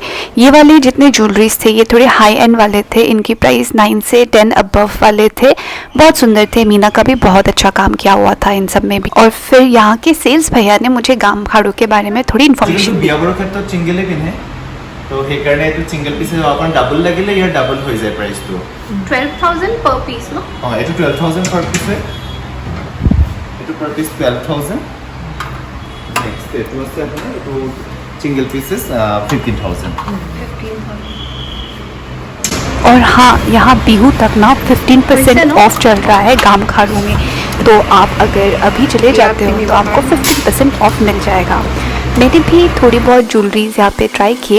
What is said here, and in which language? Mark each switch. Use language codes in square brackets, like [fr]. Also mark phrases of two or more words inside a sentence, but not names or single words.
[hi] ये वाले जितने ज्वेलरीज थे ये थोड़े [en] high end [hi] वाले थे। इनकी प्राइस 9 से 10 अबव वाले थे। बहुत सुंदर थे। मीना का भी बहुत अच्छा काम किया हुआ था इन सब में भी। और फिर यहाँ के सेल्स भैया ने मुझे गाम खाड़ू के बारे में थोड़ी इन्फॉर्मेशन दी। [as] तो সেইকাৰণে এইটো [en] single piece [as] आपण ডাবল লাগিলে ইয়াৰ ডাবল হৈ যায় প্ৰাইসটো। [en] 12000 per piece no? [as] এইটো [en] 12000 per piece [as] है। এইটো [en] per piece 12000। [as] नेक्स्ट এইটো আছে আপোনাৰ এইটো [en] single pieces [as] 15000। [hi] और हाँ, यहाँ बिहू तक ना 15% ऑफ चल रहा है गाम खाड़ू में। तो आप अगर अभी चले जाते हो तो आपको 15% ऑफ मिल जाएगा। मैंने भी थोड़ी बहुत ज्वेलरीज यहाँ पे ट्राई किए।